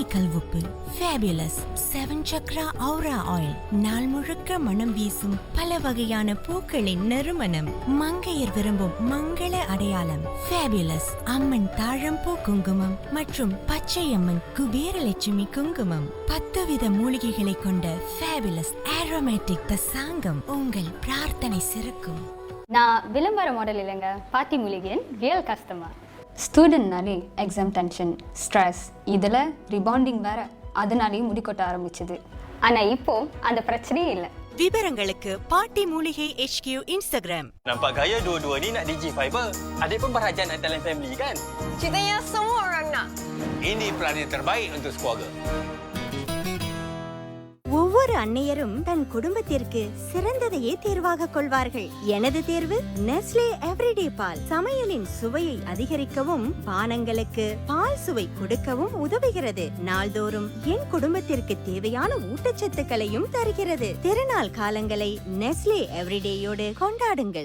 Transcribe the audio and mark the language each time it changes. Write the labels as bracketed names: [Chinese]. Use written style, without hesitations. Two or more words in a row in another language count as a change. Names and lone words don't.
[Tamil] கல்வுப்பு ஃபேபுலஸ் 7 சக்ரா ஆரா ஆயில் நாள் முழுக்க மனம் வீசும் பல வகையான பூக்களின் நறுமணம் மங்கையர் விரும்பும் மங்கள அடையாளம் ஃபேபுலஸ் அம்மன் தாழம்பூ குங்குமம் மற்றும் பச்சையம்மன் குபேரலட்சுமி குங்குமம் 10 வித மூலிகைகளை கொண்ட ஃபேபுலஸ் ஆரோமேட்டிக் தசாங்கம் உங்கள் பிரார்த்தனை சிறக்கும். நான் விளம்பர மாடல் இல்லைங்க, பாட்டி மூலிகையின் [English] real customer. [Tamil] ஸ்டூடெண்ட்னாலே [English] exam tension, [Tamil] ஸ்ட்ரெஸ், இதில் ரிபாண்டிங் வேற, அதனாலேயும் முடிக்கொட்ட ஆரம்பிச்சுது. ஆனால் இப்போ அந்த பிரச்சனையே இல்லை. விவரங்களுக்கு பாட்டி மூலிகை HQ Instagram. [Malay] Nampak gaya dua-dua ni nak Digi Fiber. Adik pun berhajat nak [English] talent family [Malay] kan? Ceritanya semua orang nak. Ini pelan yang terbaik untuk keluarga. [Tamil] ஒவ்வொரு அன்னையரும் தன் குடும்பத்திற்கு சிறந்ததையே தேர்வாக கொள்வார்கள். எனது தேர்வு நெஸ்லே எவ்ரிடே பால். சமையலின் சுவையை அதிகரிக்கவும் பானங்களுக்கு பால் சுவை கொடுக்கவும் உதவுகிறது. நாள்தோறும் என் குடும்பத்திற்கு தேவையான ஊட்டச்சத்துக்களையும் தருகிறது. திருநாள் காலங்களை நெஸ்லே எவ்ரிடேயோடு கொண்டாடுங்கள்.